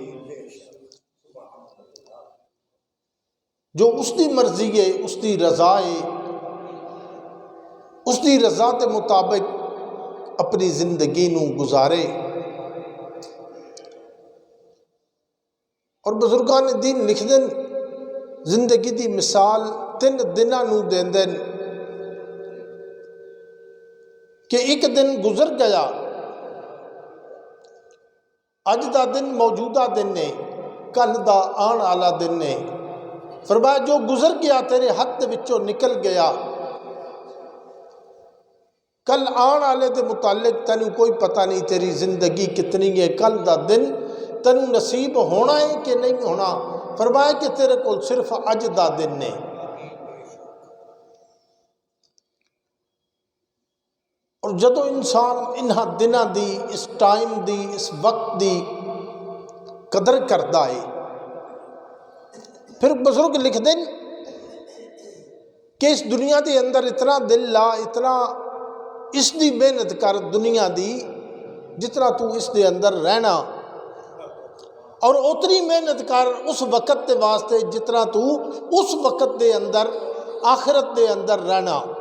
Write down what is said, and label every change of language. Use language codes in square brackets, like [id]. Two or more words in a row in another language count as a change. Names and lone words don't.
[pa] جو اس دی مرضی ہے، اس دی رضا ہے، اس دی رضا کے مطابق اپنی زندگی نو گزارے۔ اور بزرگان دین لکھ دن زندگی دی مثال 3 دناں نو دین دن کہ ایک دن گزر گیا، اج دا دن موجودہ دن نے، کل دا آن والا دن نے۔ فرمایا جو گزر گیا تیرے ہاتھ دے وچوں نکل گیا، کل آن والے دے متعلق تینوں کوئی پتہ نہیں تیری زندگی کتنی ہے، کل دا دن تینوں نصیب ہونا ہے کہ نہیں ہونا۔ فرمایا کہ تیرے کو صرف اج دا دن نے۔ اور جدو انسان انہاں دناں دی، اس ٹائم دی، اس وقت دی قدر کردا ہے، پھر بزرگ لکھ دیں کہ اس دنیا دے اندر اتنا دل لا، اتنا اس دی محنت کر دنیا دی جتنا تو اس دے اندر رہنا، اور اتنی محنت کر اس وقت دے واسطے جتنا تو اس وقت دے اندر آخرت دے اندر رہنا۔